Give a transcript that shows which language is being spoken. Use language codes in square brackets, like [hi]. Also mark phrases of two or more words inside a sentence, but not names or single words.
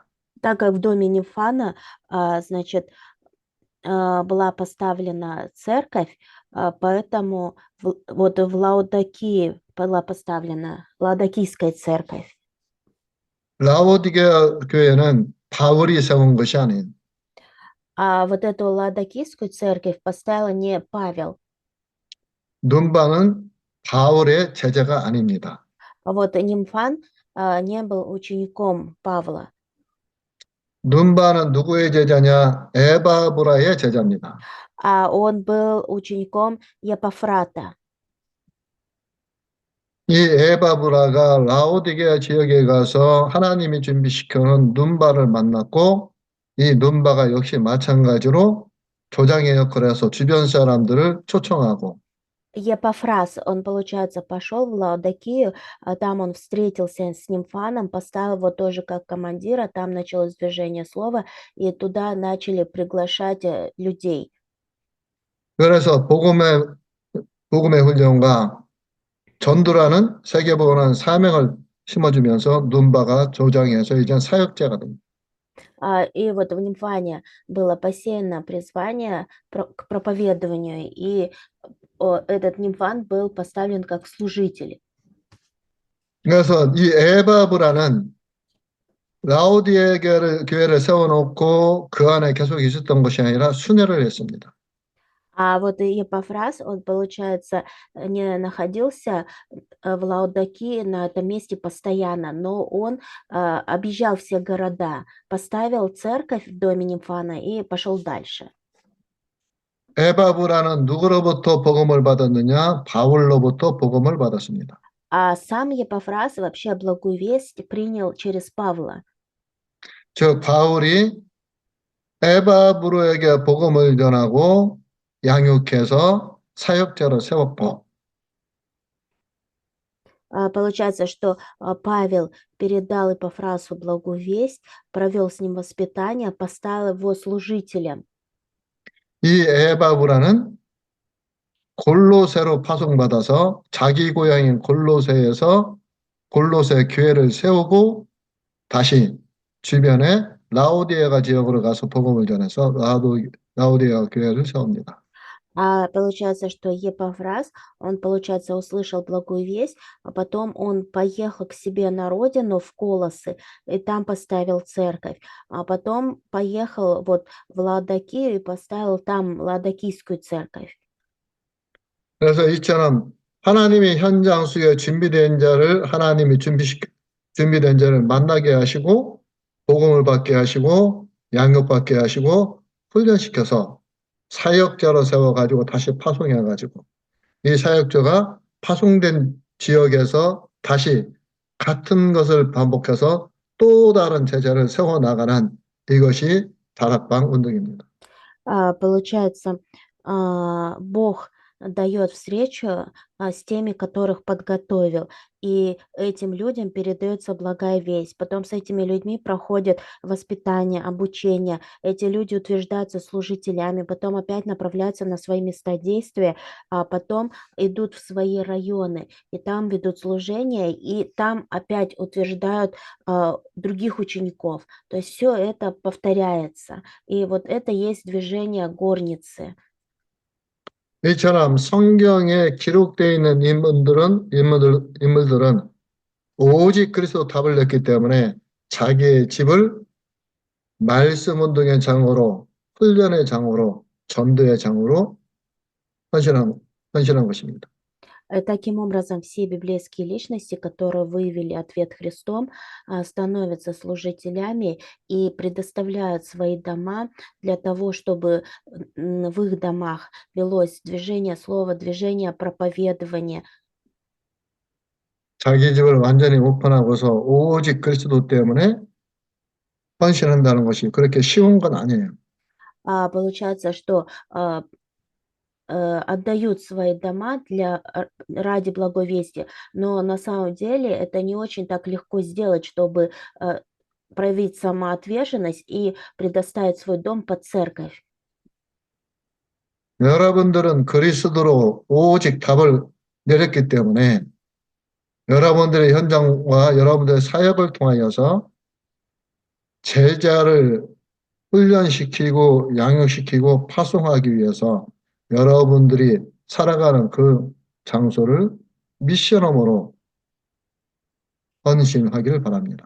[ru] Так как в доме Нимфана, значит, была поставлена церковь, поэтому вот в Лаодикии была поставлена Лаодикийская церковь. [ko] 라오디게아 교회는 바울이 세운 것이 아니에요. [ru] А вот эту Лаодикийскую церковь поставил не Павел. [ko] 눈바는 바울의 제자가 아닙니다. [ru] А вот Нимфан не был учеником Павла. [ko] 눈바는 누구의 제자냐? 에바브라의 제자입니다. [ru] А он был учеником Епафрата. [ko] 이 에바브라가 라오디게아 지역에 가서 하나님이 준비시켜놓은 눈바를 만났고 이 눈바가 역시 마찬가지로 조장의 역할을 해서 주변 사람들을 초청하고 [ru] Епафрас, он, получается, пошел в Лаодикию, там он встретился с Нимфаном, поставил его тоже как командира, там началось движение слова, и туда начали приглашать людей. [ko] 그래서 복음의 훈련과 전도라는 세계복음하는 사명을 심어주면서 눈바가 조장해서 이제 사역자가 됩니다. [ru] И вот в Нимфане было посеяно призвание к проповедованию, и этот Нимфан был поставлен как служитель. [ko] 그래서 이 에바브라는 라오디에 교회를 세워놓고 그 안에 계속 있었던 것이 아니라 순회를 했습니다. [ru] А вот Епафрас, он, получается, не находился в Лаодикии на этом месте постоянно, но он объезжал все города, поставил церковь в доме Нимфана и пошел дальше. [ko] 에바브라는 누구로부터 복음을 받았느냐? 바울로부터 복음을 받았습니다. [ru] А сам Епафрас вообще благую весть принял через Павла. [ko] 즉 바울이 에바브로에게 복음을 전하고 양육해서 사역자로 세웠고 [ru] Получается, что Павел передал Епафрасу благую весть, провел с ним воспитание, поставил его служителем. [ko] 이 에바브라는 골로새로 파송받아서 자기 고향인 골로새에서 골로새 교회를 세우고 다시 주변에 라오디게아 지역으로 가서 복음을 전해서 라오디게아 교회를 세웁니다. [ru] Получается, что Епафрас, он, получается, услышал благую весть, а потом он поехал к себе на родину, в Колосы, и там поставил церковь, а потом поехал вот в Лаодикию и поставил там Лаодикийскую церковь. [ko] 그래서 이처럼 하나님이 현장 속에 준비된 자를 만나게 하시고 복음을 받게 하시고 양육받게 하시고 훈련시켜서 사역자로 세워가지고 다시 파송해가지고 이 사역자가 파송된 지역에서 다시 같은 것을 반복해서 또 다른 제자를 세워나가는 이것이 다락방 운동입니다. [ru] Получается, Бог дает встречу с теми, которых подготовил, и этим людям передается благая весть. Потом с этими людьми проходит воспитание, обучение. Эти люди утверждаются служителями, потом опять направляются на свои места действия, а потом идут в свои районы, и там ведут служение, и там опять утверждают других учеников. То есть все это повторяется. И вот это есть движение горницы. [ko] 이처럼 성경에 기록되어 있는 인물들은 오직 그리스도 답을 냈기 때문에 자기의 집을 말씀 운동의 장으로, 훈련의 장으로, 전도의 장으로 헌신한, 헌신한 것입니다. [ru] Таким образом, все библейские личности, которые выявили ответ Христом, становятся служителями и предоставляют свои дома для того, чтобы в их домах велось движение слова, движение проповедования. [ko] 자기 집을 완전히 오픈하고서 오직 그리스도 때문에 헌신한다는 것이 그렇게 쉬운 건 아니에요. [ru] Получается, что отдают свои дома ради благой вести, но на самом деле это не очень так легко сделать, чтобы проявить самоотверженность и предоставить свой дом под церковь. [ko] 여러분들은 그리스도로 오직 답을 내렸기 때문에 여러분들의 현장과 여러분들의 사역을 통하여서 제자를 훈련시키고 양육시키고 파송하기 위해서 여러분들이 살아가는 그 장소를 미션홈으로 헌신하기를 바랍니다.